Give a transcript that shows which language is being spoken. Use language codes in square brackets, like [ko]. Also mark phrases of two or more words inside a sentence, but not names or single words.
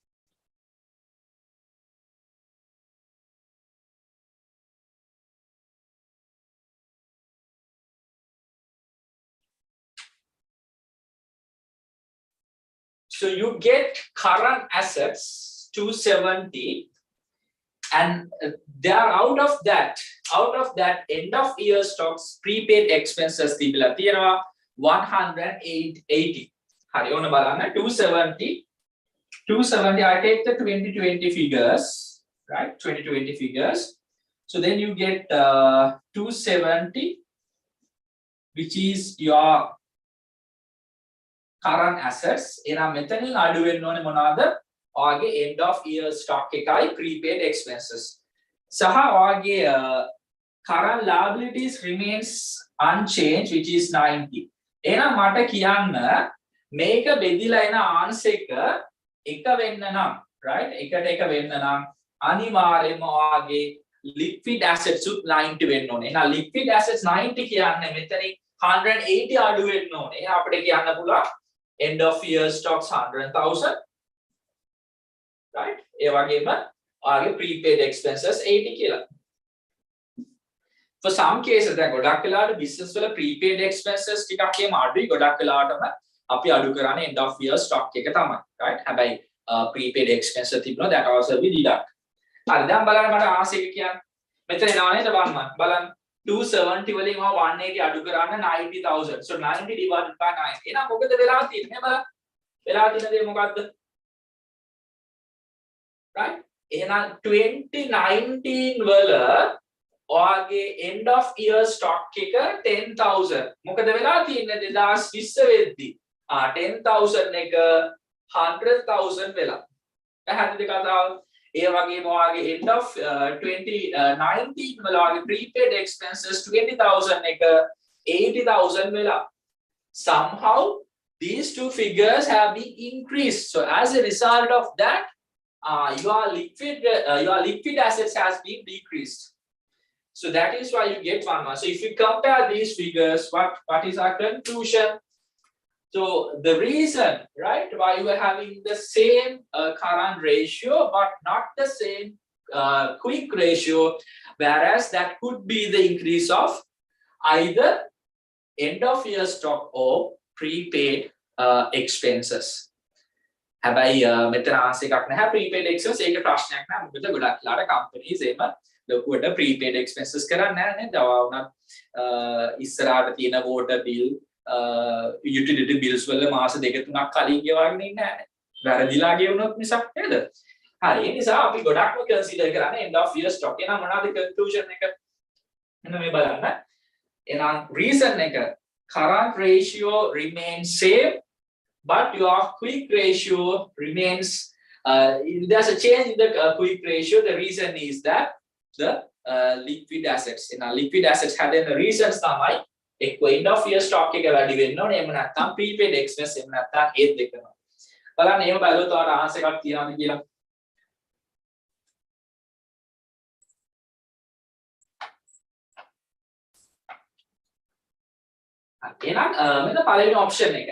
[en] So you get current assets 270, and they are out of that end of year stocks prepaid expenses [si] තිබිලා තියෙනවා [en] 180. [si] හරි ඕන බලන්න 270 270, [en] I take the 2020 figures, right? 2020 figures. So then you get 270, which is your current assets. [si] එහෙනම් මෙතනින් අඩු වෙන්න ඕනේ මොනවාද? ඔයාගේ [en] end of year stock [si] එකයි [en] prepaid expenses. [si] සහ ඔයාගේ [en] current liabilities remains unchanged, which is 90. [si] එහෙනම් මට කියන්න මේක බෙදිලා එන answer එක වෙන්න නම්, right? එකට එක වෙන්න නම් අනිවාර්යයෙන්ම ඔයාගේ [en] liquid assets [si] උත් 90 වෙන්න ඕනේ. එහෙනම් [en] liquid assets [si] 90 කියන්නේ මෙතනින් 180 අඩු වෙන්න ඕනේ. එහෙනම් අපිට කියන්න පුළුවන් [en] end of year stocks [si] 100,000, right? ඒ වගේම ඔයාගේ [en] prepaid expenses [si] 80 කියලා. [en] For some cases [si] දැන් ගොඩක් වෙලාවට business වල [en] prepaid expenses [si] ටිකක් එහෙම අඩුයි. ගොඩක් වෙලාවටම අපි අඩු කරන්නේ [en] end of year stock [si] එක තමයි, right? [en] හැබැයි prepaid expenses තිබුණා that also we deduct. [si] හරි දැන් බලන්න මට ආස එක කියන්නේ මෙතන එනවා නේද බලන්න 270 වලින් 180 අඩු කරන්න 90,000. [en] So 90 divided by 9. [si] එහෙනම් මොකද වෙලා තියෙන්නේ බලන්න. වෙලා තියෙන දේ මොකද්ද? Right? එහෙනම් 2019 වල ඔයාගේ [en] end of year stock [si] එක 10,000. මොකද වෙලා තියෙන්නේ 2020 වෙද්දි 10,000 එක 100,000 වෙලා. පැහැදිලිද කතාව? ඒ වගේම ඔයාගේ [en] end of [si] 2019 වල ඔයාගේ [en] prepaid expenses [si] 20,000 එක 80,000 වෙලා. [en] Somehow these two figures have been increased. So as a result of that, your liquid assets has been decreased. So that is why you get 1. So if you compare these figures, what is our conclusion? So the reason, right, why you are having the same current ratio but not the same quick ratio, whereas that could be the increase of either end of year stock or prepaid expenses. [si] හැබැයි මෙතන ආන්සර් එකක් නැහැ [en] prepaid expenses [si] ඒක ප්‍රශ්නයක් නෑ මොකද ගොඩක් ලාට companies එහෙම ලොකුවට [en] prepaid expenses [si] කරන්නේ නැහැ නේද? වුණත් ඉස්සරහට තියෙන [en] water bill utility bills [si] වල මාස දෙක තුනක් කලින් ගෙවාගෙන ඉන්නේ නැහැ. වැරදිලා ගෙවුනොත් මිසක් නේද? හරි ඒ නිසා අපි ගොඩක්ම consider කරන්නේ [en] end of year stock. [si] එහෙනම් මොනවාද conclusion එක? මෙන්න මේ බලන්න. [en] එහෙනම් reason එක current ratio remains same but your quick ratio remains there's a change in the quick ratio. The reason is that the liquid assets. Liquid assets had the reasons [si] තමයි එක්ක [en] end of year stock [si] එක වැඩි වෙන්න ඕනේ එහෙම නැත්නම් [en] prepaid expense [si] එහෙම නැත්නම් ඒ දෙකම. බලන්න එහෙම බලුවොත් ඔයාලට ආන්සර් එකක් තියනවාද කියලා. එහෙනම් මෙන්න පළවෙනි option එක.